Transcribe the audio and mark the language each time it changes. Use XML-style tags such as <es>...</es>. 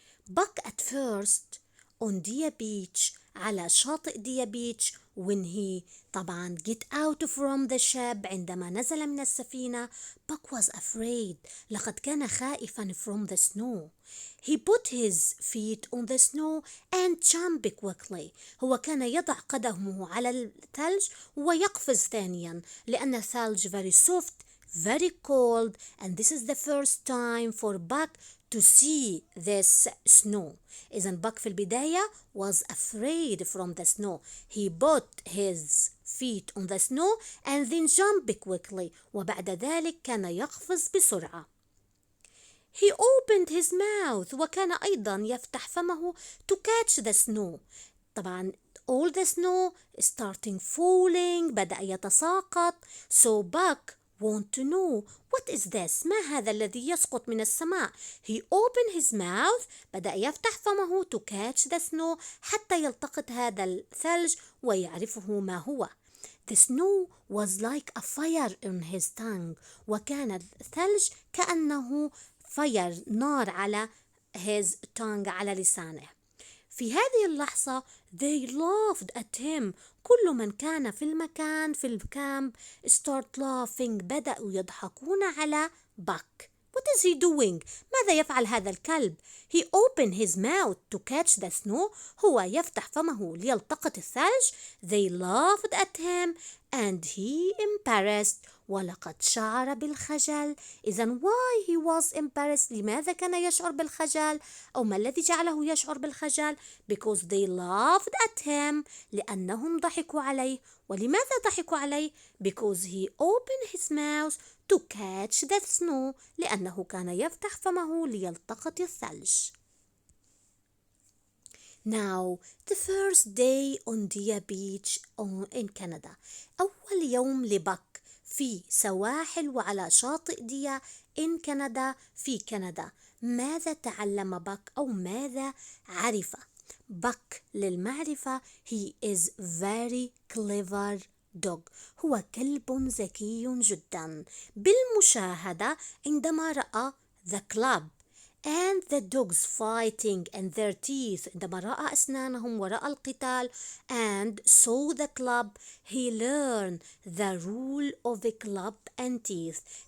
<en>Buck at first on Dia Beach</en> <ar>على شاطئ ديا بيتش</ar> <en>when he</en> <ar>طبعا</ar> <en>get out from the ship</en> <ar>عندما نزل من السفينة.</ar> <en>Buck was afraid.</en> <ar>لقد كان خائفا</ar> <en>from the snow. He put his feet on the snow and jumped quickly.</en> <ar>هو كان يضع قدمه على الثلج ويقفز ثانيا لأن الثلج</ar> <en>very soft very cold, and this is the first time for Buck to see this snow. إذن Buck</en> <ar>في البداية</ar> <en>was afraid from the snow. He put his feet on the snow and then jumped quickly.</en> <ar>وبعد ذلك كان يقفز بسرعة.</ar> <en>He opened his mouth</en> <ar>وكان أيضا يفتح فمه</ar> <en>to catch the snow.</en> <ar>طبعا</ar> <en>all the snow starting falling</en> <ar>بدأ يتساقط.</ar> <en>So Buck want to know what is this؟</en> <ar>ما هذا الذي يسقط من السماء؟</ar> <en>He opened his mouth</en> <ar>بدأ يفتح فمه</ar> <en>to catch the snow</en> <ar>حتى يلتقط هذا الثلج ويعرفه ما هو.</ar> <en>The snow was like a fire in his tongue.</en> <ar>وكان الثلج كأنه</ar> <en>fire</en> <ar>نار على</ar> <en>his tongue</en> <ar>على لسانه. في هذه اللحظة</ar> <en>they laughed at him.</en> <ar>كل من كان في المكان في الكامب</ar> <en>start laughing</en> <ar>بدأوا يضحكون على Buck.</ar> <en>What is he doing؟</en> <ar>ماذا يفعل هذا الكلب؟</ar> <en>He opened his mouth to catch the snow.</en> <ar>هو يفتح فمه ليلتقط الثلج.</ar> <en>They laughed at him and he embarrassed.</en> <ar>ولقد شعر بالخجل. إذن</ar> <en>why he was embarrassed؟</en> <ar>لماذا كان يشعر بالخجل؟ أو ما الذي جعله يشعر بالخجل؟</ar> <en>Because they laughed at him.</en> <ar>لأنهم ضحكوا عليه. ولماذا ضحكوا عليه؟</ar> <en>Because he opened his mouth to catch the snow.</en> <ar>لأنه كان يفتح فمه ليلتقط الثلج.</ar> <en>Now, the first day on the beach in Canada.</en> <ar>أول يوم لبك في سواحل وعلى شاطئ ديا</ar> <en>in Canada</en> <ar>في كندا. ماذا تعلم بك أو ماذا عرف؟ بك للمعرفة</ar> <en>he is very clever dog.</en> <ar>هو كلب ذكي جدا. بالمشاهدة عندما رأى</ar> <en>the club and the dogs fighting and their teeth</en> <ar>عندما رأى أسنانهم ورأى القتال</ar> <en>and saw the club he learned the rule of a club and teeth.</en>